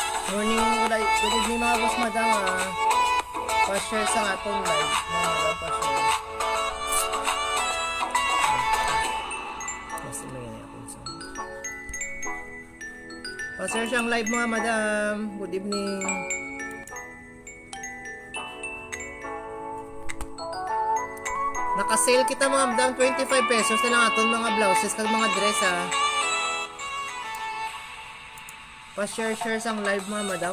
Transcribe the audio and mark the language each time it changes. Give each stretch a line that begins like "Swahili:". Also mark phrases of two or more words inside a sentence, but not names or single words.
English: Morning, good evening
Hiligaynon: mga boss madam. Pa-share sa atong live. Mga madam, pa-share.
Filipino: Mas may ganyan akong sound.
Hiligaynon: Pa-share siyang live mga madam.
English: Good evening.
Hiligaynon: Naka-sale kita mga madam. 25 pesos na lang atong mga blouses kag mga dress ha. Pa-share sang live mga madam.